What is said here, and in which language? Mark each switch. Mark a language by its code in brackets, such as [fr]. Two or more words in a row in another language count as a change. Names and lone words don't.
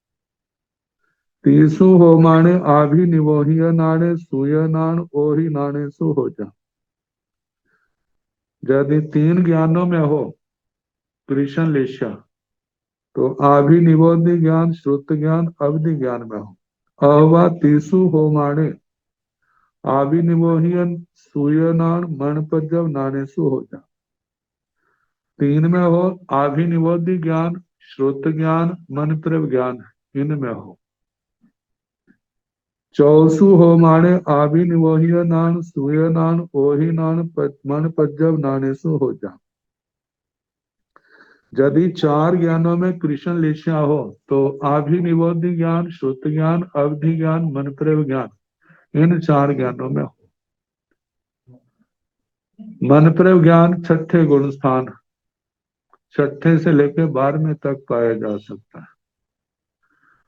[pra] तीसु हो माने आभिनिवोहिय नाने सूय नान ओहि नाने सु हो जा। [hi] यदि तीन ज्ञानों में हो कृष्ण लेशा तो आभिनिवोधि ज्ञान, श्रुत ज्ञान, अवधि ज्ञान में हो। [pra] अहवा तीसु हो माने आभिनिवोहियन सूयनान मणपजव नानेसु हो जा। [hi] तीन में हो आभिनिवोधि ज्ञान, श्रुत ज्ञान, मन प्रव ज्ञान, इनमें हो। [pra] चौसु हो माने आभिनिवोहिय नान सूय नान ओहि नान मन पज्जव नानेसु हो जा। [hi] यदि चार ज्ञानों में कृष्ण लेशा हो तो आभिनिवोधि ज्ञान, श्रुत ज्ञान, अवधि ज्ञान, मन प्रव ज्ञान, इन चार ज्ञानों में हो। मन प्रव ज्ञान छठे गुण स्थान, छठे से लेकर 12वें तक पाया जा सकता है।